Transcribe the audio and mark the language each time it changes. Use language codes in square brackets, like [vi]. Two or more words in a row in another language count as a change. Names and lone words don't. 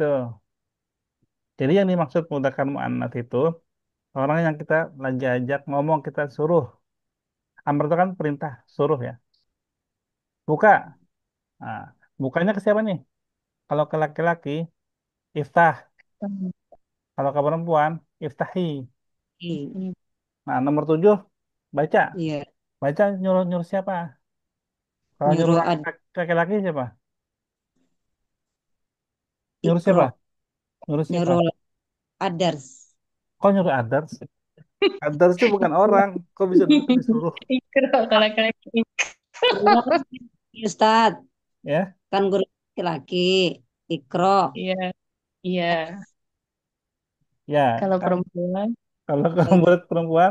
[id] Jadi yang dimaksud [ar] مذكر مؤنث [id] itu orang yang kita lagi ajak ngomong, kita suruh. Amr itu kan perintah, suruh ya. Buka. Nah, bukanya ke siapa nih? Kalau ke laki-laki, iftah. Kalau ke perempuan, iftahi. iya, Nah, nomor 7, baca. iya. Baca nyuruh nyuruh siapa? Kalau nyuruh Nyuruh laki-laki siapa? Nyuruh ikro, siapa? Nyuruh siapa? nyuruh adars. Kok nyuruh others? Others itu bukan orang. Kok bisa disuruh? Ikro kalau laki-laki. Iya, Ustaz, Ya, kan guru laki-laki. Ikro, Iya, iya. ya. Kalau Kan perempuan, kalau kamu buat perempuan,